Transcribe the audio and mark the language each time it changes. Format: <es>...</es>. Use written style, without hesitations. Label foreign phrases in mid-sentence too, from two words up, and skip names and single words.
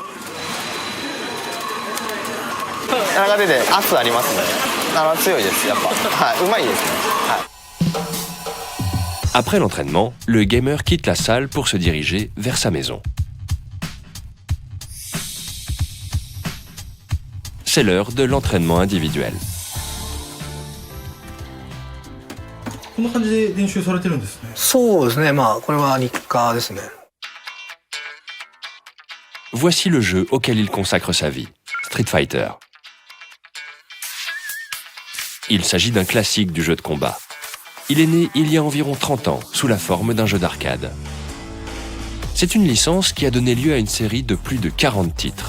<fr>Après l'entraînement, le gamer quitte la salle pour se diriger vers sa maison. C'est l'heure de l'entraînement individuel.</fr> <ja>こんな感じで練習されてるんですね。そうですね、これは日課ですね。</ja> <fr>Voici le jeu auquel il consacre sa vie, Street Fighter. Il s'agit d'un classique du jeu de combat. Il est né il y a environ 30 ans, sous la forme d'un jeu d'arcade. C'est une licence qui a donné lieu à une série de plus de 40 titres.</fr>